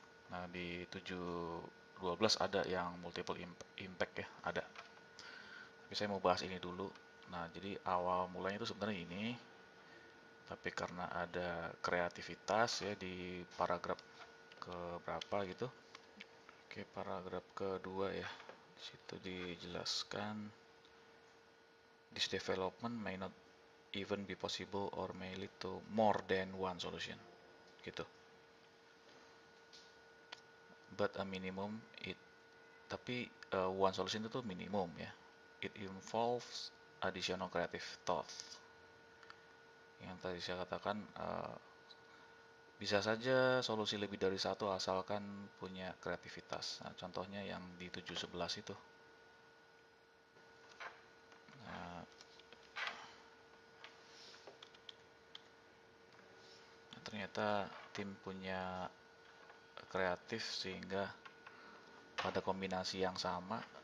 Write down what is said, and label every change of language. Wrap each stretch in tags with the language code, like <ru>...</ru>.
<id>Nah, di 712 ada yang multiple impact ya, ada. Tapi saya mau bahas ini dulu. Nah, jadi awal mulanya itu sebenarnya ini, tapi karena ada kreativitas ya di paragraf ke berapa gitu. Oke, paragraf kedua ya. Di situ dijelaskan</id> <en>this development may not even be possible or may lead to more than one solution. Gitu. But a minimum tapi one solution itu minimum ya. It involves additional creative thought.</en> <id>Yang tadi saya katakan bisa saja solusi lebih dari satu asalkan punya kreativitas. Nah, contohnya yang di 711 itu. Nah, ternyata tim punya kreatif sehingga pada kombinasi yang sama.</id>